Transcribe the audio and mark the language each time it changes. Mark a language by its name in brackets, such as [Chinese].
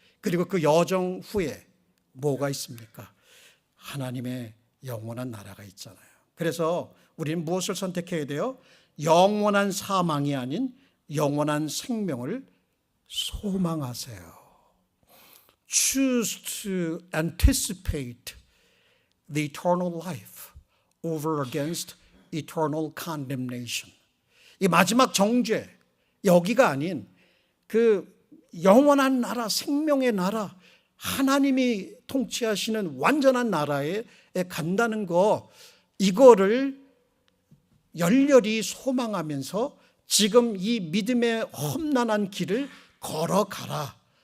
[Korean] 그리고 그 여정 후에 뭐가 있습니까? 하나님의 영원한 나라가 있잖아요. 그래서 우리는 무엇을 선택해야 돼요? 영원한 사망이 아닌 영원한 생명을 소망하세요. [English] Choose to anticipate the eternal life over against eternal condemnation. [Korean] 이 마지막 정죄, 여기가 아닌 그 영원한 나라, 생명의 나라, 하나님이 통치하시는 완전한 나라에 간다는 거, 이거를 열렬히 소망하면서 지금 이 믿음의 험난한 길을 걸어가라.